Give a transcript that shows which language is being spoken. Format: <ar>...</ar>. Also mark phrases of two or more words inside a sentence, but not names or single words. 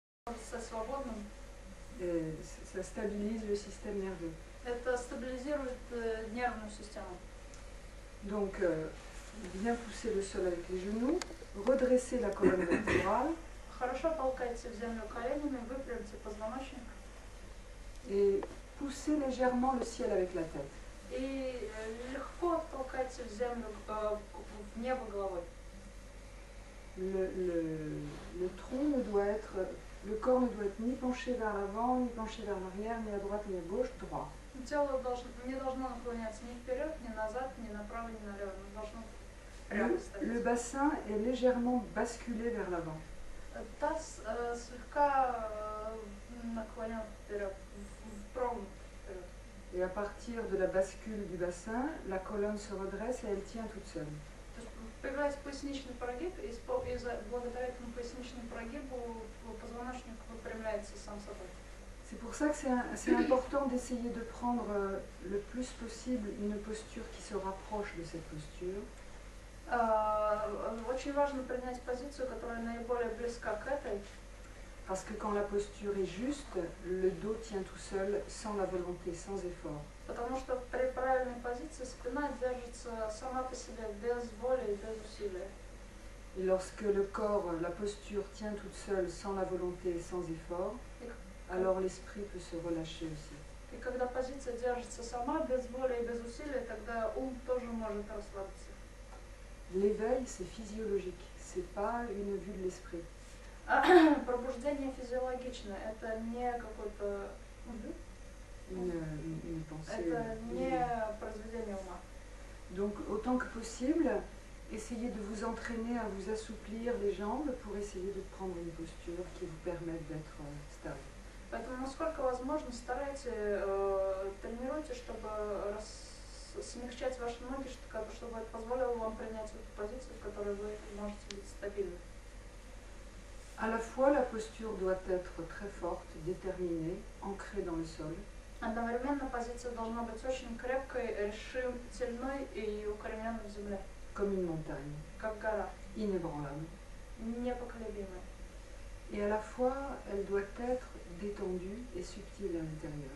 <fr>Et ça stabilise le système nerveux.</fr> <ru>Это стабилизирует нервную систему.</ru> <fr>Donc, bien pousser le sol avec les genoux, redresser la colonne vertébrale.</fr> <ru>Хорошо толкайте в землю коленями, выпрямьте позвоночник.</ru> <fr>Et pousser légèrement le ciel avec la tête.</fr> <ru>И легко толкайте в землю, в небо головой.</ru> <fr>Le tronc ne doit être, le corps ne doit être ni penché vers l'avant, ni penché vers l'arrière, ni à droite, ni à gauche, droit.</fr> <ru>Тело не должно наклоняться ни вперед, ни назад, ни направо, ни налево. Оно должно прямо стоять.</ru> <fr>Le bassin est légèrement basculé vers l'avant.</fr> <ru>Таз слегка наклонен вперед, прогнут вперед.</ru> <fr>Et à partir de la bascule du bassin, la colonne se redresse et elle tient toute seule.</fr> <ru>Появляется поясничный прогиб, и благодаря этому поясничному прогибу позвоночник выпрямляется сам собой.</ru> <fr>C'est pour ça que c'est important d'essayer de prendre le plus possible une posture qui se rapproche de cette posture.</fr> <ru>Очень важно принять позицию, которая наиболее близка к этой.</ru> <fr>Parce que quand la posture est juste, le dos tient tout seul, sans la volonté, sans effort.</fr> <ru>Потому что при правильной позиции спина держится сама по себе, без воли и без усилия.</ru> <fr>Et lorsque le corps, la posture tient toute seule, sans la volonté et sans effort, alors l'esprit peut se relâcher aussi.</fr> <ru>И когда позиция держится сама, без воли и без усилия, тогда ум тоже может расслабиться.</ru> <fr>L'éveil, c'est physiologique, c'est pas une vue de l'esprit.</fr> <ru>Пробуждение физиологичное, это не какой-то...</ru> <fr>Une pensée.</fr> <ru>Это не произведение ума.</ru> <fr>Donc, autant que possible, essayez de vous entraîner à vous assouplir les jambes pour essayer de prendre une posture qui vous permette d'être stable.</fr> <ru>Поэтому, насколько возможно, тренируйте, чтобы смягчать ваши ноги, чтобы это позволило вам принять эту позицию, в которой вы можете быть стабильны.</ru> <fr>À la fois, la posture doit être très forte, déterminée, ancrée dans le sol.</fr> <ru>Одновременно позиция должна быть очень крепкой, решительной и укорененной в земле.</ru> <fr>Comme une montagne.</fr> <ru>Как гора.</ru> <fr>Inébranlable.</fr> <ru>Непоколебимая.</ru> <fr>Et à la fois, elle doit être détendue et subtile à l'intérieur.</fr>